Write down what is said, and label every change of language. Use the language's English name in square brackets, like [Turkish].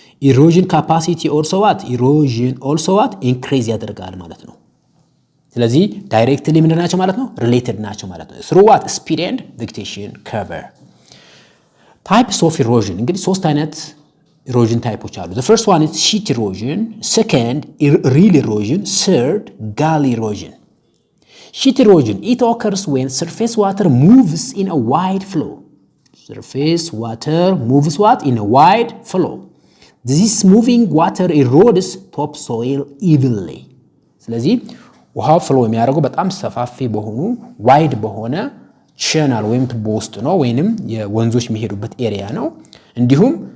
[English] erosion capacity also what? [Amharic] increase ያደርጋል ማለት ነው። ስለዚህ directly ምን ናቸው ማለት ነው? [English] related [Amharic] ናቸው ማለት ነው። [English] through what? speed and vegetation cover. types of erosion [Amharic] እንግዲህ ሶስት አይነት erosion ታይፖች አሉ። [English] the first one is sheet erosion, second rill erosion, third gully erosion. sheet erosion, it occurs when surface water moves in a wide flow surface water moves what? In a wide flow. This moving water erodes topsoil evenly. [Amharic] ስለዚህ ውሃው ፍሎ የሚያደርገው በጣም ሰፋፊ በሆኑ ዋይድ በሆነ ቻናል ወይም ቱቦ ውስጥ ነው ወይንም የወንዞች የሚሄዱበት ኤሪያ ነው። እንዲሁም